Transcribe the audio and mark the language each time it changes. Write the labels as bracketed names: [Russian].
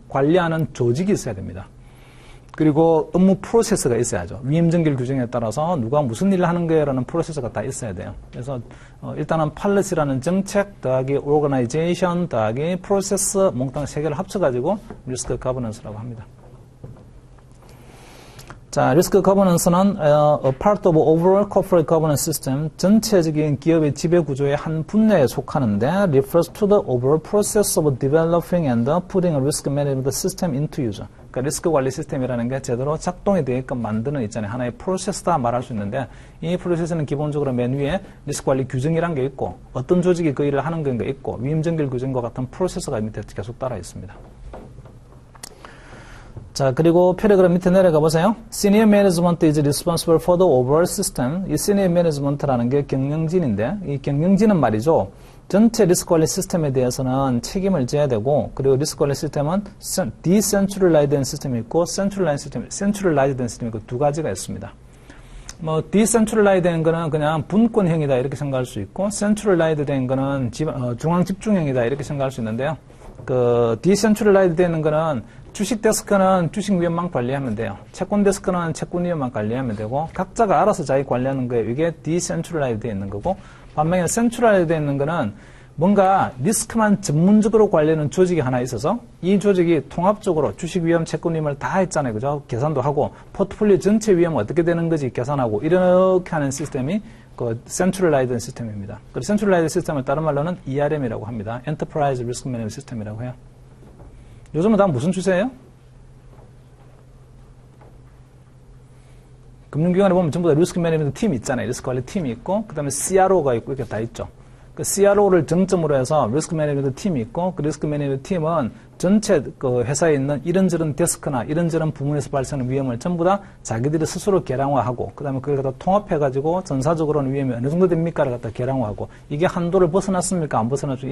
[Korean] 관리하는 조직이 있어야 됩니다. 그리고 업무 프로세스가 있어야죠. 위임전결 규정에 따라서 누가 무슨 일을 하는 거라는 프로세스가 다 있어야 돼요. 그래서 일단은 팔레시라는 정책 더하기 오거나이제이션 더하기 프로세스 몽땅 세 개를 합쳐가지고 리스크 거버넌스라고 합니다. 자, 리스크 거버넌스는 [English] a part of overall corporate governance system, [Korean] 전체적인 기업의 지배 구조의 한 분야에 속하는데 [English] refers to the overall process of developing and putting a risk management system into use. [Korean] 그러니까 리스크 관리 시스템이라는 게 제대로 작동이 되게끔 만드는 있잖아요. 하나의 프로세스다 말할 수 있는데 이 프로세스는 기본적으로 맨 위에 리스크 관리 규정이란 게 있고 어떤 조직이 그 일을 하는 게 있고 위임전결 규정과 같은 프로세스가 밑에 계속 따라 있습니다. 자, 그리고 패러그램 밑에 내려가 보세요. [English] Senior Management is responsible for the overall system. [Korean] 이 Senior Management라는 게 경영진인데 이 경영진은 말이죠. 전체 리스크 관리 시스템에 대해서는 책임을 져야 되고 그리고 리스크 관리 시스템은 decentralized 시스템이 있고 centralized 시스템이 있고 두 가지가 있습니다. 뭐 decentralized 된 거는 그냥 분권형이다 이렇게 생각할 수 있고 centralized 된 거는 중앙 집중형이다 이렇게 생각할 수 있는데요. 그 decentralized 되는 거는 주식 데스크는 주식위원만 관리하면 돼요. 채권 데스크는 채권위원만 관리하면 되고 각자가 알아서 자기 관리하는 거예요. 이게 decentralized 되어 있는 거고 반면에 centralized 되어 있는 거는 뭔가 리스크만 전문적으로 관리하는 조직이 하나 있어서 이 조직이 통합적으로 주식위험, 채권위험을 다 했잖아요. 그죠? 계산도 하고 포트폴리오 전체 위험은 어떻게 되는 거지 계산하고 이렇게 하는 시스템이 그 centralized 시스템입니다. 그리고 centralized 시스템을 다른 말로는 ERM이라고 합니다. Enterprise Risk Management System이라고 해요. 요즘은 다 무슨 추세예요? 금융기관에 보면 전부 다 리스크 매니지먼트 팀이 있잖아요. 리스크 관리 팀이 있고, 그 다음에 CRO가 있고, 이렇게 다 있죠. 그 CRO를 정점으로 해서 리스크 매니지먼트 팀이 있고, 그 리스크 매니지먼트 팀은 전체 그 회사에 있는 이런저런 데스크나 이런저런 부문에서 발생하는 위험을 전부 다 자기들이 스스로 계량화하고, 그 다음에 그걸 갖다 통합해가지고 전사적으로는 위험이 어느 정도 됩니까를 갖다 계량화하고, 이게 한도를 벗어났습니까? 안 벗어났습니까?